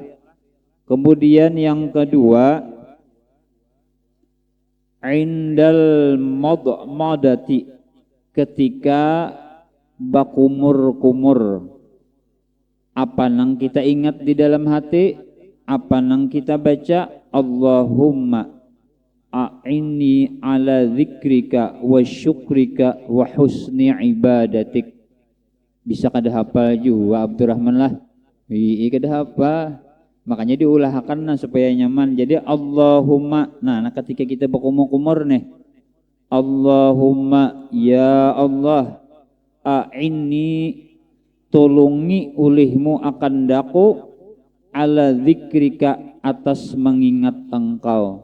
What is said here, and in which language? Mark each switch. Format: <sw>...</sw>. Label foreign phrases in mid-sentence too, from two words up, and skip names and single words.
<bjn>Kemudian yang kedua</bjn> <ar>عند المضمضة</ar> <bjn>ketika bakumur-kumur apa nang kita ingat di dalam hati apa nang kita baca</bjn> <ar>اللهم أعني على ذكرك وشكرك وحسن عبادتك.</ar> <bjn>Bisa kada hafal juga Abdurrahman lah. Kada hafal. Makanya diulahkan supaya nyaman. Jadi Allahumma. Nah ketika kita berkumur-kumur nih.</bjn> <ar>اللهم يا الله أعني</ar> <bjn>tolongi ulihmu akan daku</bjn> <ar>على ذكرك</ar> <bjn>atas mengingat engkau.</bjn>